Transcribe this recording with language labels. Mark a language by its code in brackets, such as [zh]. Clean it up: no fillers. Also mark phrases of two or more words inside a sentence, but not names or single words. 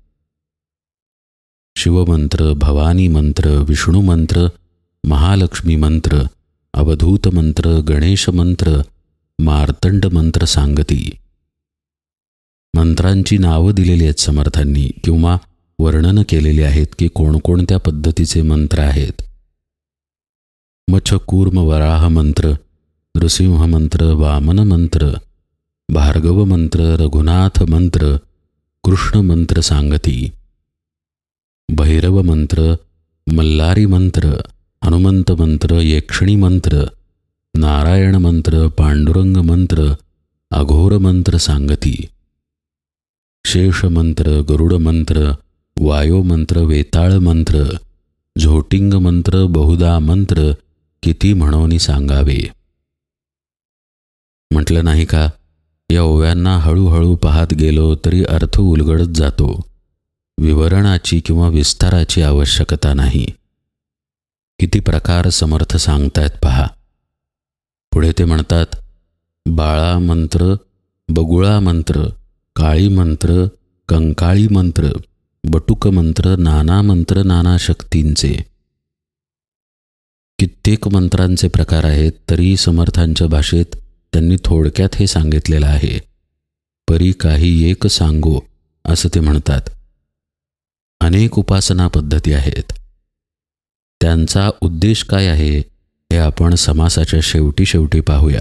[mr] शिवमंत्र, भवानी मंत्र, विष्णू मंत्र, महालक्ष्मी मंत्र, अवधूत मंत्र, गणेश मंत्र, मार्तंड मंत्र सांगती. मंत्रांची नावं दिलेली आहेत समर्थांनी किंवा वर्णन केलेली आहेत की कोणकोणत्या पद्धतीचे मंत्र आहेत. मच्छ कूर्म वराह मंत्र, नृसिंह मंत्र, वामन मंत्र, भार्गव मंत्र, रघुनाथ मंत्र, कृष्ण मंत्र सांगती. भैरव मंत्र, मल्लारी मंत्र, हनुमंत मंत्र, यक्षिणी मंत्र, नारायण मंत्र, पांडुरंग मंत्र, अघोर मंत्र सांगती. शेष मंत्र, गरुड मंत्र, वायो मंत्र, वेताळ मंत्र, झोटिंग मंत्र, बहुधा मंत्र किती म्हणून सांगावे. म्हटलं नाही का, या ओव्यांना हळूहळू पाहत गेलो तरी अर्थ उलगडत जातो. विवरणाची किंवा विस्ताराची आवश्यकता नाही. किती प्रकार समर्थ सांगतायत पहा. पुढे ते म्हणतात बाळा मंत्र, बगुळा मंत्र, काळी मंत्र, कंकाळी मंत्र, बटुक मंत्र, नाना मंत्र नाना शक्तींचे. कित्येक मंत्रांचे प्रकार आहेत, तरी समर्थांच्या भाषेत त्यांनी थोडक्यात हे सांगितलेलं आहे. परी काही एक सांगो असं ते म्हणतात. अनेक उपासना पद्धती आहेत. त्यांचा उद्देश काय आहे हे आपण समासाच्या शेवटी शेवटी पाहूया.